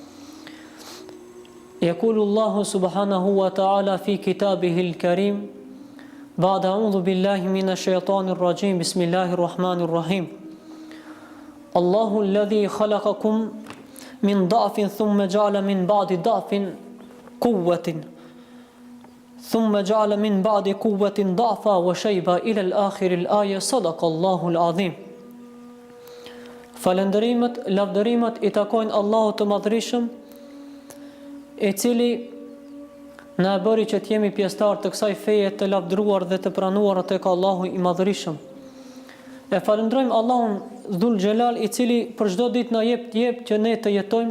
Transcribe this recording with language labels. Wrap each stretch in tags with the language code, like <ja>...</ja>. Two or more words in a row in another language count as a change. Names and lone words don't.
<ar>يقول الله سبحانه وتعالى في كتابه الكريم بعد أعوذ بالله من الشيطان الرجيم بسم الله الرحمن الرحيم الله الذي خلقكم من ضعف ثم جعل من بعد ضعف قوة ثم جعل من بعد قوة ضعفا وشيبا إلى الآخر الآية صدق الله العظيم.</ar> <sq>Falënderimet, lavdërimet I takojnë Allahut të Madhërisëm, I cili na bëri që t'jemi pjesëtar të kësaj feje të lavdëruar dhe të pranuar tek Allahu I Madhërisëm. E falënderojmë Allahun Dhul Xhelal I cili për çdo ditë na jep që ne të jetojmë.</sq>